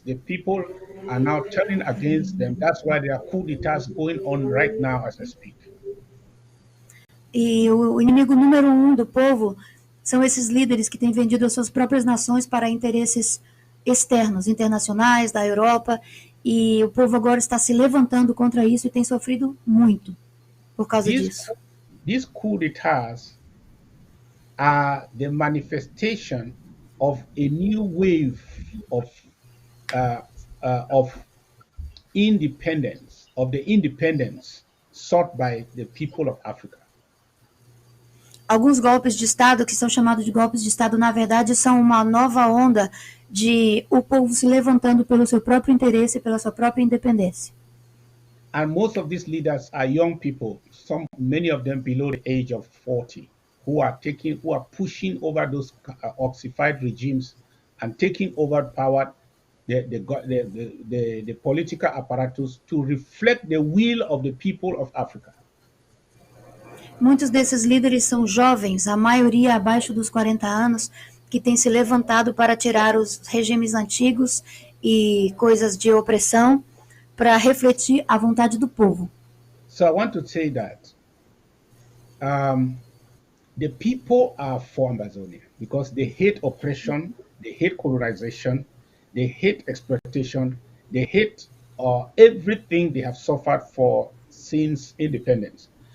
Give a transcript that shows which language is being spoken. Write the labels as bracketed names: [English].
[English] The people are now turning against them. That's why there are coup d'etats going on right now as I speak. [Portuguese] E o inimigo número um do povo são esses líderes que têm vendido as suas próprias nações para interesses externos, internacionais, da Europa, e o povo agora está se levantando contra isso e tem sofrido muito por causa [English] These [Portuguese] disso. [English] these coup d'etats are the manifestation of a new wave of uh, of independence, of the independence sought by the people of Africa. [Portuguese] Alguns golpes de Estado, que são chamados de golpes de Estado, na verdade, são uma nova onda de o povo se levantando pelo seu próprio interesse, pela sua própria independência. [English] And most of these leaders are young people, many of them below the age of 40, who are pushing over those ossified regimes and taking over power, the political apparatus to reflect the will of the people of Africa. [Portuguese] Muitos desses líderes são jovens, a maioria abaixo dos 40 anos, que têm se levantado para tirar os regimes antigos e coisas de opressão para refletir a vontade do povo. [English] So I want to say that the people are for Ambazonia because they hate oppression, they hate colonization, they hate exploitation, they hate everything they have suffered for since independence.